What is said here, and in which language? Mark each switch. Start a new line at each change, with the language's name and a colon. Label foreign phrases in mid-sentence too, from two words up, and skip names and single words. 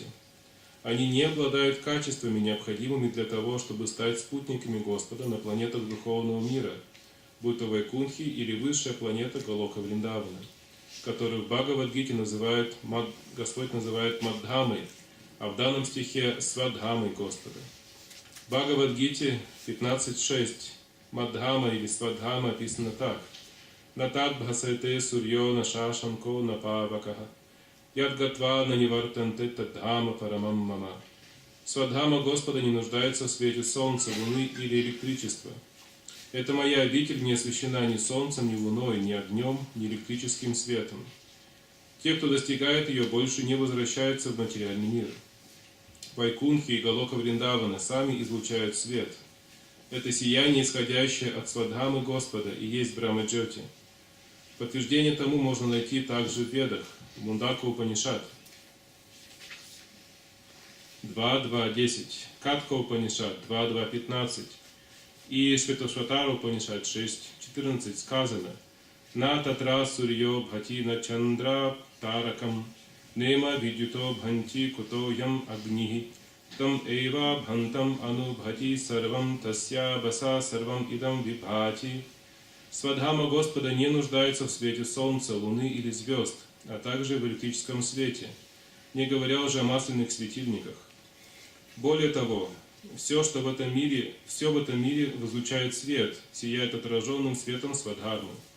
Russian: Они не обладают качествами, необходимыми для того, чтобы стать спутниками Господа на планетах духовного мира, будь то вайкунхи или высшая планета Голока Вриндавана, которую в Бхагавад-гите Господь называет Маддхамой, а в данном стихе Свадхамой Господа. В Бхагавад-гите 15.6 Маддхама или Свадхама описано так:
Sanskrit: «नतद् भासयते सूर्यो नशशाङ्को नपावकः यद्गत्वा ननिवर्तन्ते तद्धाम परमं मम».
Russian: Свадхама Господа не нуждается в свете солнца, луны или электричества. «Это моя обитель не освещена ни солнцем, ни луной, ни огнем, ни электрическим светом». Те, кто достигает ее, больше не возвращаются в материальный мир. Вайкунхи и Голока Вриндавана сами излучают свет. Это сияние, исходящее от Свадхамы Господа, и есть брахмаджьоти. Подтверждение тому можно найти также в Ведах, в Мундака Упанишад 2.2.10, Катха Упанишад 2.2.15 и Шветашватара Упанишад 6.14 сказано:
Sanskrit: «न तत्र सूर्यो भाति न चन्द्र तारकं नेमा विद्युतो भान्ति कुतो ऽयम् अग्निः तम् एव भान्तम् अनुभाति सर्वं तस्य भासा सर्वम् इदं विभाति».
Russian: Свадхама Господа не нуждается в свете солнца, луны или звезд, а также в электрическом свете, не говоря уже о масляных светильниках. Более того, все в этом мире возлучает свет, сияет отраженным светом Свадхамы.